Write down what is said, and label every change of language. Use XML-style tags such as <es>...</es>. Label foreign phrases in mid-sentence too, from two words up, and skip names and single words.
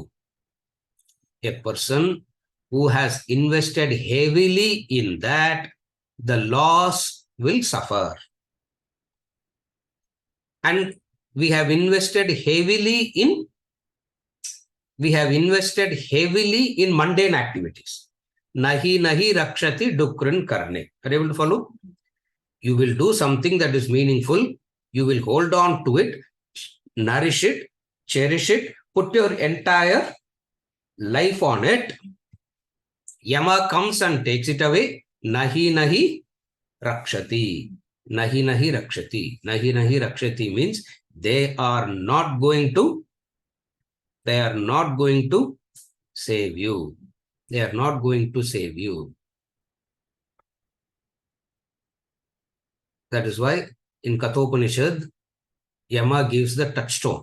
<en>A person who has invested heavily in that, the loss will suffer. And we have invested heavily in mundane activities.</en> <sa>नहि नहि रक्षति डुकृञ् करणे.</sa> <en>Are you able to follow? You will do something that is meaningful. You will hold on to it, nourish it, cherish it, put your entire life on it. Yama comes and takes it away.</en> <sa>नहि नहि रक्षति। नहि नहि रक्षति. नहि नहि रक्षति</sa> <en>means they are not going to save you. They are not going to save you. That is why in Kathopanishad, Yama gives the touchstone.</en>